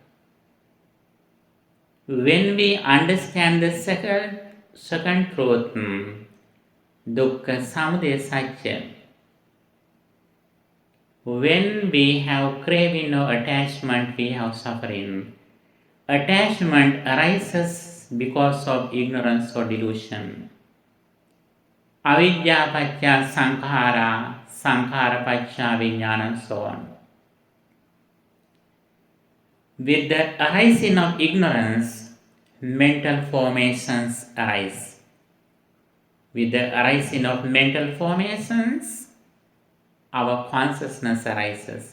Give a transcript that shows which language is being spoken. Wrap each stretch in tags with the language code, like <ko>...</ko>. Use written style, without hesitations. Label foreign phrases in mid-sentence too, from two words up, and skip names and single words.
<en>When we understand the second truth,</en> <pi>Dukkha, Samudaya, Satya,</pi> <en>when we have craving or attachment, we have suffering. Attachment arises because of ignorance or delusion.</en> <pi>Avidya paccaya sankhara, sankhara paccaya vijnana,</pi> <en>and so on. With the arising of ignorance, mental formations arise. With the arising of mental formations, our consciousness arises.</en>